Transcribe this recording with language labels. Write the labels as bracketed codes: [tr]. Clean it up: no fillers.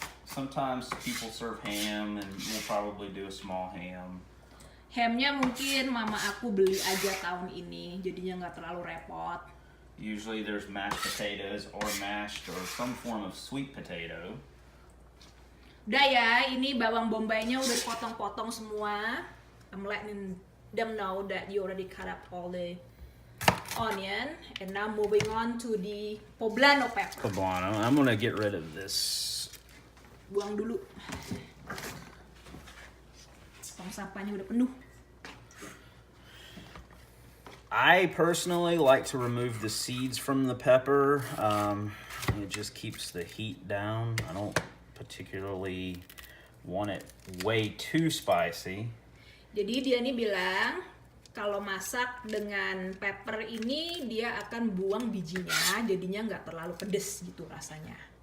[en] Sometimes people serve ham, and we'll probably do a small ham. [id] Hamnya mungkin mama aku beli aja tahun ini, jadinya nggak terlalu repot. [en] Usually there's mashed potatoes or mashed or some form of sweet potato. [id] Udah ya, ini bawang bombaynya udah dipotong-potong semua. [en] I'm letting them know that you already cut up all the onion. And now moving on to the poblano pepper. Poblano. I'm gonna get rid of this. [id] Buang dulu. Tong sampahnya udah penuh. [en] I personally like to remove the seeds from the pepper. It just keeps the heat down. I don't particularly want it way too spicy. [id] Jadi dia nih bilang kalau masak dengan pepper ini dia akan buang bijinya, jadinya nggak terlalu pedes gitu rasanya.